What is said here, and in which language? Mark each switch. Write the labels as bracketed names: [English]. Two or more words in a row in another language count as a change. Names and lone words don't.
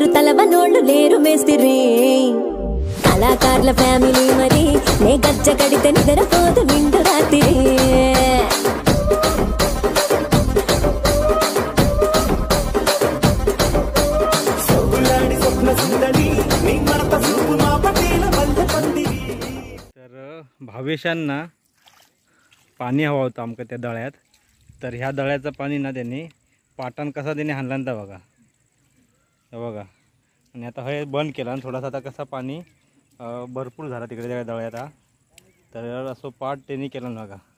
[Telugu] తలవనోళ్ళు లేరు మేస్తిరి కళాకారుల ఫ్యామిలీ మరి నే గజ్జ కడితే నిద్రపోదు నిండు రాత్రి [Marathi] तर भावेशांना पाणी हवं होतं आमका त्या दळ्यात तर ह्या दळ्याचं पाणी ना त्यांनी पाटण कसा त्याने हाणला बघा बघा आणि आता हे बंद केला आणि थोडासा आता कसा पाणी भरपूर झाला तिकडे त्या दळ्यात हा तर असं पाट त्यांनी केला बघा